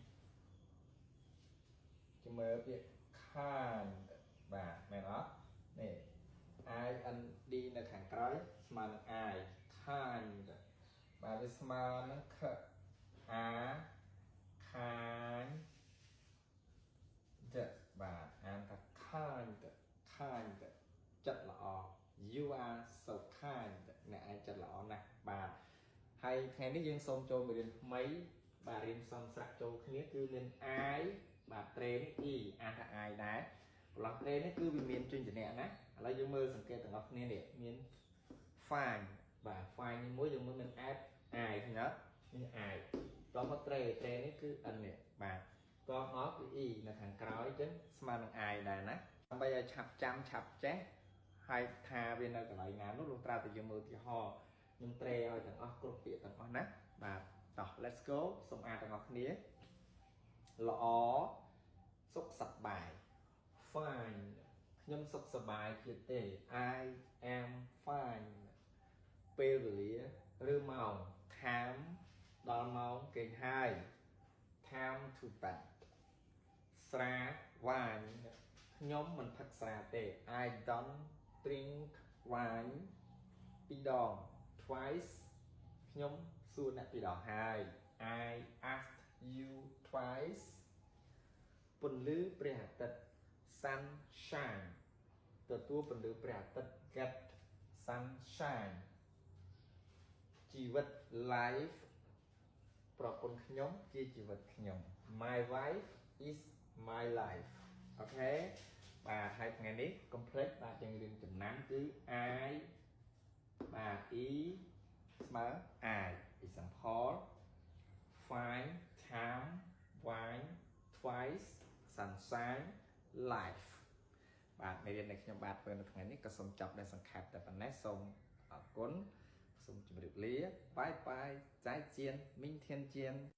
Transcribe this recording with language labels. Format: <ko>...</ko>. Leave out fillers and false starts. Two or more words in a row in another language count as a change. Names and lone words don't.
<km>ជំមើលពាក្យ kind បាទមែនអត់នេះ IND នៅខាងក្រោយស្មើនឹង</km> <en>I kind</en> <km>បាទវាស្មើនឹង K A kind បាទអានថា kind ចិត្តល្អ</km> <en>you are so kind</en> <km>អ្នកឯងចិត្តល្អណាស់បាទហើយថ្ងៃនេះយើងសូមចូលមេរៀនថ្មីបាទរៀនផ្សំស្រៈចូលគ្នាគឺមាន I បាទត្រេនេះ E អានថា I ដែរប្រឡោះត្រេនេះគឺវាមានជញ្ញៈណាឥឡូវយើងមើលសង្កេតទាំងអស់គ្នានេះមាន fine បាទ fine នេះមួយយើងមើលមាន add I ឃើញអត់នេះ I តោះមកត្រេនេះគឺ N នេះបាទតោះមកគឺ E នៅខាងក្រោយអញ្ចឹងស្មើនឹង I ដែរណាដើម្បីឲ្យឆាប់ចាំឆាប់ចេះហើយថាវានៅកន្លែងណានោះលុះត្រាតែយើងមើលឧទាហរណ៍ខ្ញុំត្រេ ឲ្យទាំងអស់គ្រប់ពាក្យទាំងអស់ណាបាទតោះ</km> <en>let's go</en> <km>សូមអានទាំងអស់គ្នាល្អសុខសប្បាយ fine ខ្ញុំសុខសប្បាយទៀតទេ</km> <en>I am fine</en> <km>ពេលវេលាឬម៉ោ ង time ដល់ម៉ោងគេងហើយ</km> <en>time to bed</en> <km>ស្រា wine ខ្ញុំមិនផឹកស្រាទេ</km> <en>I don't drink wine</en> <km>ពីរដង twice ខ្ញុំ សួរអ្នកពីរដងហើយ</km> <en>I asked you twice</en> <km>ពន្លឺព្រះអាទិត្យ sunshine ទទួលពន្លឺព្រះអាទិត្យ</km> <en>get sunshine</en> <km>ជីវិត life ប្រពន្ធខ្ញុំជាជីវិតខ្ញុំ</km> <en>my wife is my life</en> <km>អូខេបាទហើយថ្ងៃនេះ complete បាទយើងរៀនចំណាំគឺ I បាទ E ស្មើ I</km> <en>example fine time wine twice sunshine life</en> <km>បាទមេរៀនដែលខ្ញុំបាទធ្វើនៅថ្ងៃនេះក៏សូមចប់ដោយសង្ខេបតែប៉ុណ្ណេះសូមអរគុណសូមជម្រាបលាបាយបាយ</km> <zh>再见明天见</zh>